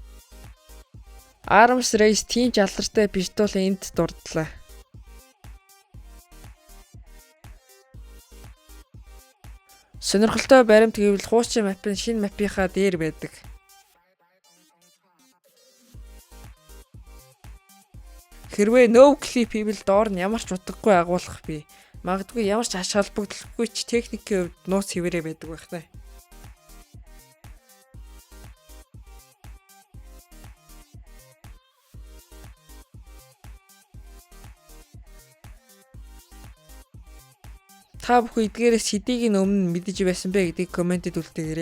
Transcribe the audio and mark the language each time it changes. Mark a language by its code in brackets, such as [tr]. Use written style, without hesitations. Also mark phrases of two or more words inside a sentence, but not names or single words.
[mn] Arms Race тийм ч алдартай биш тул энд дурдлаа. Сонирхолтой баримт гэвэл хуучин мап нь шинэ мапийнхаа дээр байдаг. Хэрвээ [en] no clip [mn] хийвэл доор нь ямар ч утгагүй агуулгах бий. Магадгүй ямар ч ач холбогдолгүй ч техникийн хувьд нууц хэвээрээ байдаг байх нэ. Та бүхэн эдгээрээс хэдийг нь өмнө мэдэж байсан бэ гэдгийг комментэд үлдээгээрэй.